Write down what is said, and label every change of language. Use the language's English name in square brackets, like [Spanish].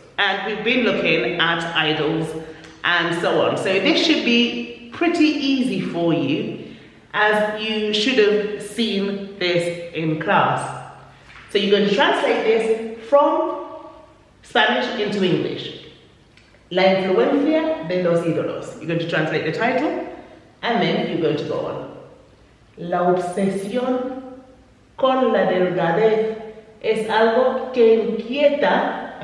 [English] And we've been looking at idols and so on. So this should be pretty easy for you, as you should have seen this in class. So you're going to translate this from Spanish into English. [Spanish] La influencia de los ídolos. [English] You're going to translate the title, and then you're going to go on. [Spanish] La obsesión con la delgadez es algo que inquieta.